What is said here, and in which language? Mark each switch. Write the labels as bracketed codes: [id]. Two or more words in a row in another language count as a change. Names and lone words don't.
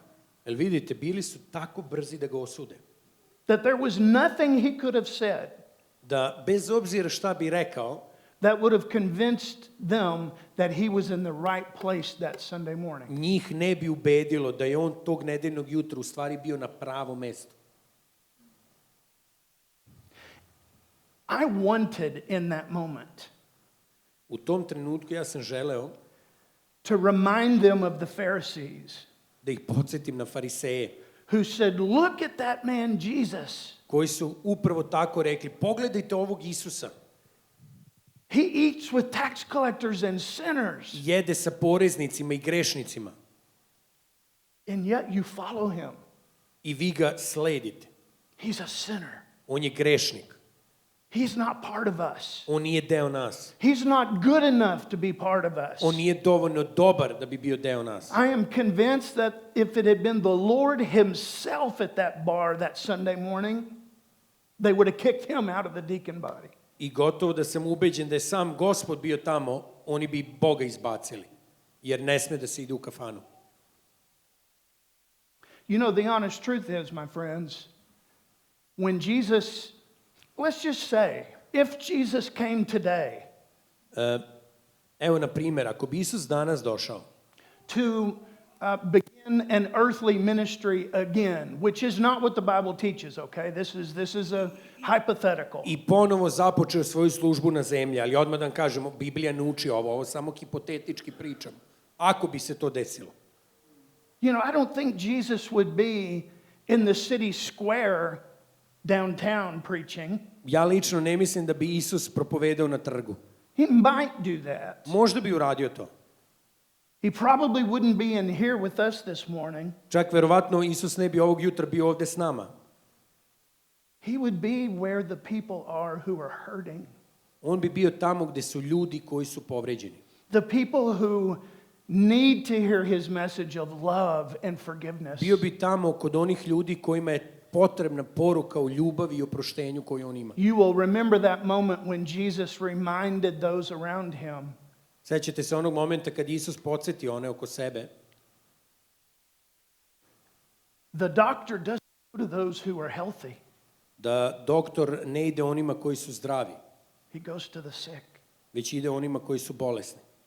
[sr] Jel vidite, bili su tako brzi da ga osude, [en] that there was nothing he could have said [sr] da bez obzira šta bi rekao, [en] that would have convinced them that he was in the right place that Sunday morning. [sr] njih ne bi ubedilo da je on tog nedeljnog jutra u stvari bio na pravom mestu. [en] I wanted in that moment [sr] U tom trenutku ja sam želeo [en] to remind them of the Pharisees [sr] da ih podsjetim na fariseje, [en] who said, look at that man Jesus. [sr] koji su upravo tako rekli, pogledajte ovog Isusa, [en] He eats with tax collectors and sinners, [sr] jede sa poreznicima i grešnicima [en] and yet you follow him. [sr] i vi ga sledite. [en] He's a sinner. [sr] On je grešnik, [en] He's not part of us. [sr] on nije deo nas, [en] He's not good enough to be part of us. [sr] on nije dovoljno dobar da bi bio deo nas. [en] I am convinced that if it had been the Lord himself at that bar that Sunday morning, they would have kicked him out of the deacon body. [sr] I gotovo da sam ubeđen da je sam Gospod bio tamo, oni bi Boga izbacili, jer ne sme da se ide u kafanu. [en] You know, the honest truth is, my friends, when Jesus, let's just say, if Jesus came today [sr] Evo, na primjer, ako bi Isus danas došao [en] to begin an earthly ministry again, which is not what the Bible teaches, okay? This is a hypothetical. [sr] i ponovo započeo svoju službu na zemlji, ali odmah da vam kažemo, Biblija ne uči ovo samo hipotetički pričam. Ako bi se to desilo. [en] You know, I don't think Jesus would be in the city square downtown preaching. [sr] Ja lično ne mislim da bi Isus propovedao na trgu. [en] He might do that. [sr] Možda bi uradio to. [en] He probably wouldn't be in here with us this morning. [sr] Čak verovatno Isus ne bi ovog jutra bio ovde s nama. [en] He would be where the people are who are hurting. [sr] On bi bio tamo gde su ljudi koji su povređeni. [en] The people who need to hear his message of love and forgiveness. [sr] Bio bi tamo kod onih ljudi kojima je potrebna poruka o ljubavi i oproštenju koju on ima. [en] You will remember that moment when Jesus reminded those around him [sr] Sećate se onog momenta kad Isus podsjetio one oko sebe. [en] the doctor doesn't go to those who are healthy. [sr] Da doktor ne ide onima koji su zdravi. [en] He goes to the sick. [sr] već ide onima koji su bolesni.